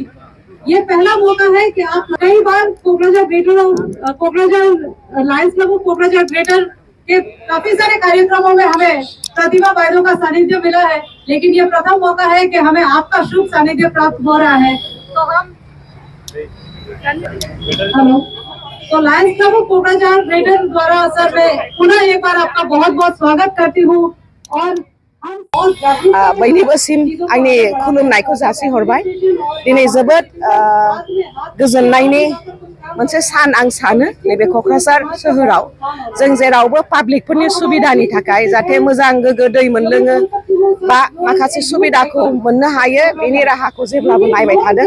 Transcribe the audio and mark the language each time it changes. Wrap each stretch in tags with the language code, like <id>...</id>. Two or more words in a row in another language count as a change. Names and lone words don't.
<hi>ये पहला मौका है कि आप कई बार कोकराझार ग्रेटर लायंस क्लब ऑफ कोकराझार ग्रेटर के काफी सारे कार्यक्रमों में हमें प्रतिभा भाइयों का सानिध्य मिला है, लेकिन ये प्रथम मौका है कि हमें आपका शुभ सानिध्य प्राप्त हो रहा है। तो हम तो लायंस क्लब ऑफ कोकराझार ग्रेटर द्वारा सर मैं पुनः एक बार आपका बहुत बहुत स्वागत करती हूँ और</hi> <brx>बयनिबोसिम आंनि खुलुमनायखौ जासिहरबाय दिनै जोबोद गोजोननायनि मोनसे सान आं सानो नैबे क'क्राझार सोहोराव जों जेरावबो पाब्लिकफोरनि सुबिदानि थाखाय जाहाथे मोजां गोग्गो दै मोनलोङो बा माखासे सुबिदाखौ मोननो हायो बेनि राहाखौ जेब्लाबो नायबाय थादों।</brx>